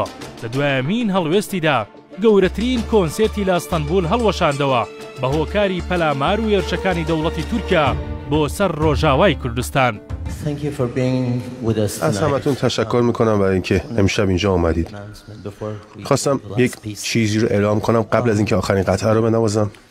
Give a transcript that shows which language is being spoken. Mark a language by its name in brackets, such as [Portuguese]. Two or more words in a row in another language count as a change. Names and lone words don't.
[Central Kurdish] لە دوایەمین هەڵوێستیدا گەورەترین کۆنسێرتی لە ئەستەنبول هەڵوەشاندەوە بە هۆکاری پەلامار و هێرشەکانی دەوڵەتی تورکیا بۆ سەر ڕۆژاوای کوردستان. [Persian] از همتون تشکر میکنم برای اینکه امشب اینجا اومدید. خواستم یک چیزی رو اعلام کنم قبل از اینکه آخرین قطعه رو بنوازم.